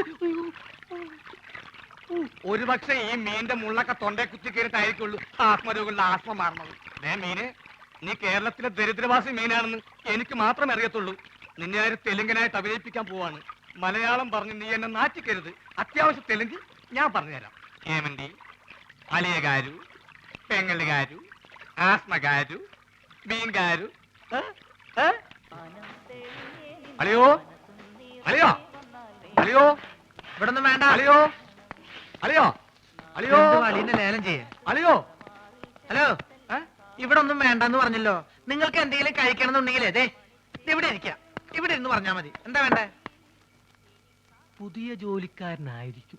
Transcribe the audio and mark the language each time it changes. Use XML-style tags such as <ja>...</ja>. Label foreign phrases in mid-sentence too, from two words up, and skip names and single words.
<ml>ഒരു പക്ഷെ ഈ മീന്റെ മുള്ളൊക്കെ തൊണ്ടേ കുത്തി കയറിട്ടായിരിക്കുള്ളൂ ആത്മരോഗങ്ങളുടെ ആത്മ മാറുന്നത്. മീന്, നീ കേരളത്തിലെ ദരിദ്രവാസി മീനാണെന്ന് എനിക്ക് മാത്രമേ അറിയത്തുള്ളൂ. നിന്നെ ആര് തെലുങ്കനായിട്ട് അഭിനയിപ്പിക്കാൻ പോവാണ്. മലയാളം പറഞ്ഞ് നീ എന്നെ നാറ്റിക്കരുത്. അത്യാവശ്യം തെലുങ്ക് ഞാൻ പറഞ്ഞുതരാം.</ml> <te>ఏమండి అలియ గారు, పెంగళి గారు, ఆస్మ గారు, మీన్ గారు. అలియో అలియో అలియో</te> <ml>ഇവിടെ ഒന്നും വേണ്ട. అలియో అలియో అలియో അലീനെ ലേലം ചെയ്യേ. అలియో. ഹലോ, ഇവിടെ ഒന്നും വേണ്ടെന്ന് പറഞ്ഞല്ലോ. നിങ്ങൾക്ക് എന്തെങ്കിലും കഴിക്കണം എന്നുണ്ടെങ്കിൽ അതെ ഇവിടെ ഇരിക്കാം. ഇവിടെ ഇരുന്ന് പറഞ്ഞാ മതി. എന്താ വേണ്ടേ? പുതിയ ജോലിക്കാരനായിരിക്കും.</ml>